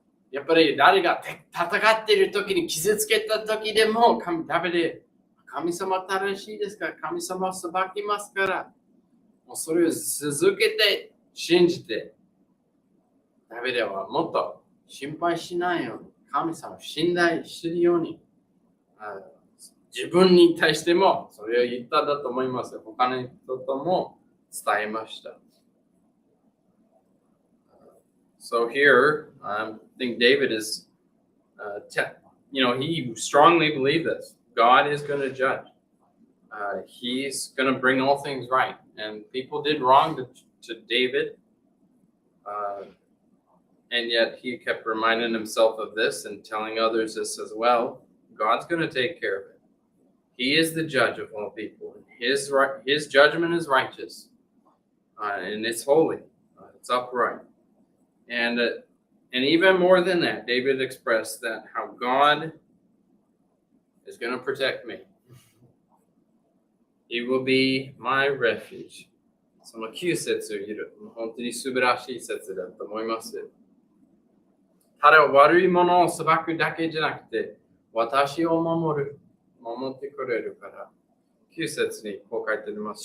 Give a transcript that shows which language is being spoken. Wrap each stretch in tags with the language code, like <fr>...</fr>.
<ja>やっぱり誰が戦っている時に傷つけた時でもダビデ、神様正しいですから、神様を裁きますから、もうそれを続けて信じて、ダビデはもっと心配しないように、神様を信頼するように、自分に対してもそれを言ったんだと思います。他の人とも伝えました。</ja> <en>So here, I think David is, he strongly believed this. God is going to judge. He's going to bring all things right. And people did wrong to David. And yet he kept reminding himself of this and telling others this as well. God's going to take care of it. He is the judge of all people. His judgment is righteous. And it's holy. It's upright. And even more than that, David expressed that how God is going to protect me. He will be my refuge.</en> <ja>その9節を言う、本当に素晴らしい説だと思います。ただ悪いものを裁くだけじゃなくて、私を守ってくれるから。9節にこう書いてあります。</ja>